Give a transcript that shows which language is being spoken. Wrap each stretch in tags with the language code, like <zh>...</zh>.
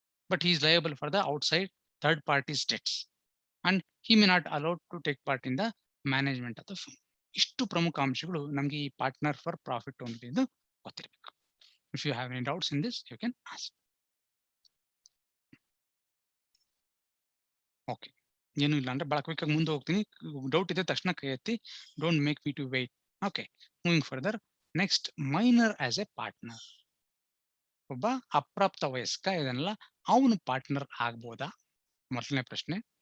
<en>But he is liable for the outside third party's debts, and he may not allowed to take part in the management of the firm.</en> <kn>ಇಷ್ಟು ಪ್ರಮುಖ ಅಂಶಗಳು ನಮಗೆ ಈ partner for profit only ಎಂದು ಗೊತ್ತಿರಬೇಕು.</kn> <en>If you have any doubts in this, you can ask.</en> <kn>Okay, ಏನು ಇಲ್ಲ ಅಂದ್ರೆ ಬಹಳ ಕ್ವಿಕ್ ಆಗಿ ಮುಂದೆ ಹೋಗ್ತೀನಿ. ಡೌಟ್ ಇದೆ ತಕ್ಷಣ ಕೈ ಎತ್ತಿ.</kn> <en>Don't make me to wait. Okay, moving further. Next, minor as a partner.</en> <kn>ಒಬ್ಬ ಅಪ್ರಾಪ್ತ ವಯಸ್ಕ ಇದನ್ನೆಲ್ಲ ಅವನು ಪಾರ್ಟ್ನರ್ ಆಗ್ಬೋದಾ? ಮೊದಲನೇ ಪ್ರಶ್ನೆ.</kn>